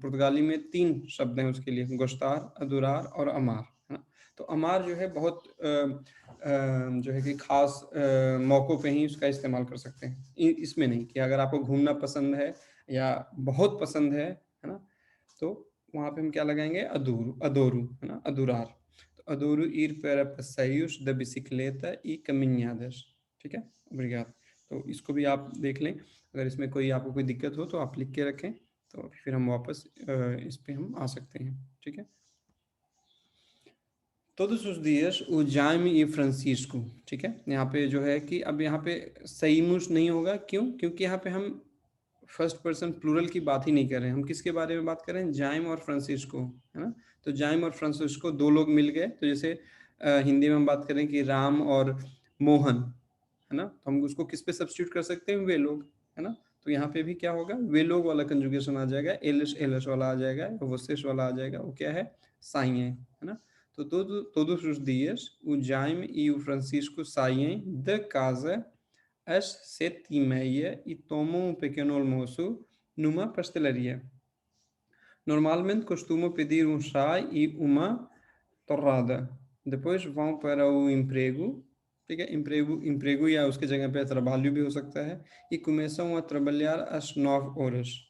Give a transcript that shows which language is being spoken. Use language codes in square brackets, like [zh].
[hi] पुर्तगाली में 3 शब्द हैं उसके लिए, गोश्तार, अदोरार और अमार, है ना? तो अमार जो है बहुत जो है कि ख़ास मौक़ों पे ही उसका इस्तेमाल कर सकते हैं। इसमें नहीं कि अगर आपको घूमना पसंद है या बहुत पसंद है ना? तो वहाँ पे हम क्या लगाएँगे? अदूरू, अदोरू, है ना? अदुरार। तो [pt] अदोरू ir para passeios de bicicleta e caminhadas, [hi] ठीक है? [pt] ओब्रिगाद। [hi] तो इसको भी आप देख लें, अगर इसमें कोई आपको कोई दिक्कत हो तो आप लिख के रखें, तो फिर हम वापस इस पे हम आ सकते हैं, ठीक है? [pt] Todos os dias o Jaime e Francisco, [hi] ठीक है? यहाँ पे जो है कि अब यहाँ पे सईमुस नहीं होगा, क्यों? क्योंकि यहाँ पे हम फर्स्ट पर्सन प्लूरल की बात ही नहीं कर रहे हैं, हम किसके बारे में बात कर रहे हैं? जाइम और फ्रांसिस्को, है ना? तो जाइम और फ्रांसिस्को 2 लोग मिल गए, तो जैसे हिंदी में हम बात करें कि राम और मोहन, है ना? तो हम उसको किस पे सब्स्टिट्यूट कर सकते हैं? वे लोग, है ना? तो यहाँ पे भी क्या होगा? वे लोग वाला कंजुगेशन आ जाएगा, एलिश एलिश वाला आ जाएगा, vocês वाला आ जाएगा, वो क्या है? साइएं, है ना? तो [pt] todos os dias o Jaime e o Francisco saem da casa às 7h30 e tomam um pequeno almoço numa pastelaria. Normalmente costumam pedir um chá e uma torrada. Depois vão para o emprego, [hi] ठीक है? emprego या उसके जगह पे trabalho भी हो सकता है, [pt] e começam a trabalhar às 9 horas.